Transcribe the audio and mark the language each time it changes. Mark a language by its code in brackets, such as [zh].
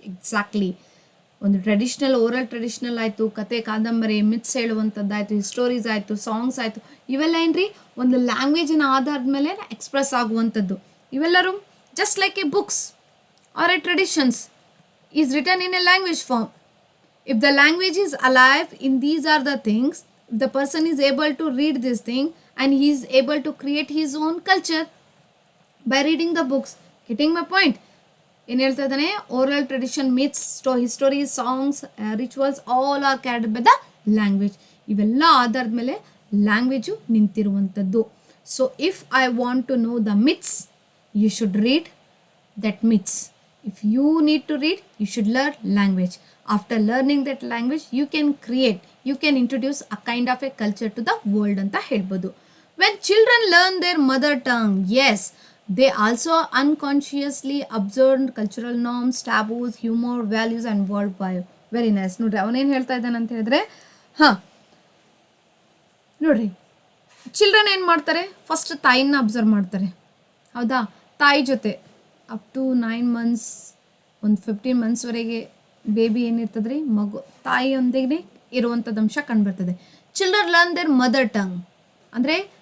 [kn] Exactly, ಒಂದು oral traditional ಆಯಿತು, ಕತೆ ಕಾದಂಬರಿ, ಮಿತ್ಸ್ ಹೇಳುವಂಥದ್ದಾಯಿತು, ಹಿಸ್ಟೋರೀಸ್ ಆಯಿತು, ಸಾಂಗ್ಸ್ ಆಯಿತು, ಇವೆಲ್ಲ ಏನ್ರಿ ಒಂದು ಲ್ಯಾಂಗ್ವೇಜಿನ ಆಧಾರದ ಮೇಲೆ ಎಕ್ಸ್ಪ್ರೆಸ್ ಆಗುವಂಥದ್ದು. [en] ಇವೆಲ್ಲರೂ just like a books or a traditions is written in a language form. If the language is alive in these are the things, if the person is able to read this thing and he is able to create his own culture by reading the books. Getting my point? [kn] ಏನು ಹೇಳ್ತಾ ಇದ್ದಾನೆ, [en] Oral tradition, myths, histories, songs, rituals all are carried by the language. [kn] ಇವೆಲ್ಲ ಆಧಾರದ ಮೇಲೆ language ನಿಂತಿರುವಂಥದ್ದು. [en] So if I want to know the myths, you should read that myths. If you need to read, you should learn language. After learning that language, you can introduce a kind of a culture to the world [kn] anta helbodu. [en] When children learn their mother tongue, yes, they also unconsciously observe cultural norms, taboos, humor, values and worldview. Very nice. [kn] ನೋಡ್ರಿ, ಅವನೇನು ಹೇಳ್ತಾ ಇದ್ದಾನೆ ಅಂತ ಹೇಳಿದ್ರೆ, ನೋಡ್ರಿ, children ಏನು ಮಾಡ್ತಾರೆ, first ತಾಯಿನ ಅಬ್ಸರ್ವ್ ಮಾಡ್ತಾರೆ. ಹೌದಾ? ತಾಯಿ ಜೊತೆ ಅಪ್ ಟು 9 months, ಒಂದು 15 monthsವರೆಗೆ ಬೇಬಿ ಏನಿರ್ತದೆ ರೀ, ಮಗು ತಾಯಿಯೊಂದಿಗೆ ಇರುವಂಥದ್ದು ಅಂಶ ಕಂಡುಬರ್ತದೆ. [en] children learn their mother tongue [kn] ಅಂದರೆ